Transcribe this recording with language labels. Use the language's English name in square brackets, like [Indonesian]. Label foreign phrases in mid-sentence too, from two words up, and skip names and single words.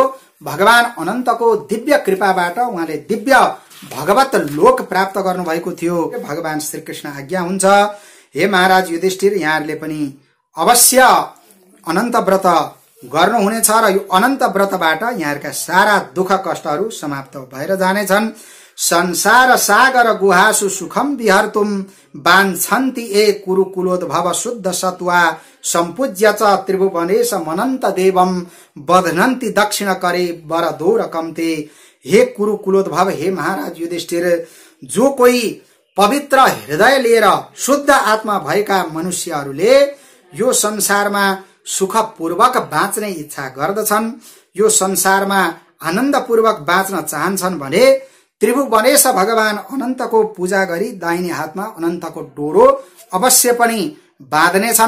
[Nepali] भगवान अनन्तको दिव्य कृपाबाट उहाँले दिव्य भगवत लोक प्राप्त गर्नुभएको थियो। भगवान श्रीकृष्ण आज्ञा हुन्छ, हे महाराज युधिष्ठिर, यहाँहरूले पनि अवश्य अनन्त व्रत गर्नुहुनेछ र यो अनन्त व्रतबाट यहाँहरूका सारा दुःख कष्टहरू समाप्त भएर जानेछन्। [Sanskrit] संसार सागर गुहासु सुखम विहर्तुम वाञ्छन्ति ए कुरुकुलोद्भव शुद्ध सत्वा सम्पूज्य च त्रिभुवनेश मनन्त देवम बध्नन्ति दक्षिण करे वरदोर कम्ते। [Nepali] हे कुरुकुलोद्भव, हे महाराज युधिष्ठिर, जो कोही पवित्र हृदय लिएर शुद्ध आत्मा भएका मनुष्यहरूले यो संसारमा सुखपूर्वक बाँच्ने इच्छा गर्दछन्, यो संसारमा आनन्दपूर्वक बाँच्न चाहन्छन् भने त्रिभुवनेश भगवान अनन्तको पूजा गरी दाहिने हातमा अनन्तको डोरो अवश्य पनि बाँध्नेछन्।